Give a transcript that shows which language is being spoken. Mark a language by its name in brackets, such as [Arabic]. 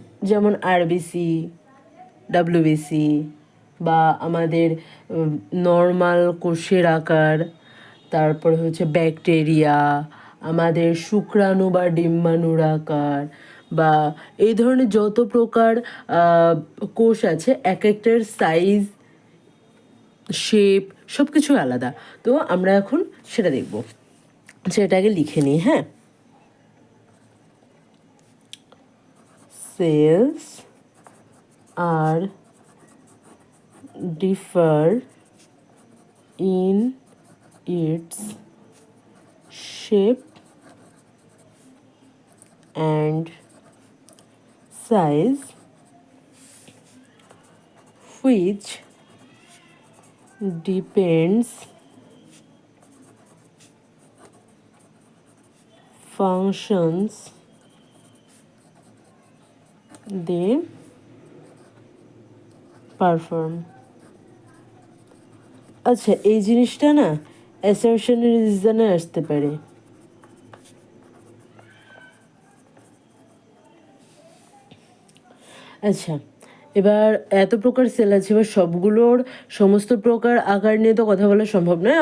[Bangla] যেমন RBC, WBC বা আমাদের নর্মাল কোষের আকার, তারপরে হচ্ছে ব্যাকটেরিয়া, আমাদের শুক্রাণু বা ডিম্বাণুর আকার, বা এই ধরনের যত প্রকার কোষ আছে এক একটার সাইজ, শেপ সব কিছু আলাদা। তো আমরা এখন সেটা দেখব। সেটাকে লিখে নিই। [English] হ্যাঁ, cells are differ in its shape and size, which depends functions they perform. [Bangla] আচ্ছা, এই জিনিসটা না অ্যাসারশনের রিজনে আসতে পারে। আচ্ছা, এবার এত প্রকার সেল আছে, এবার সবগুলোর সমস্ত প্রকার আকার নিয়ে তো কথা বলা সম্ভব নয়।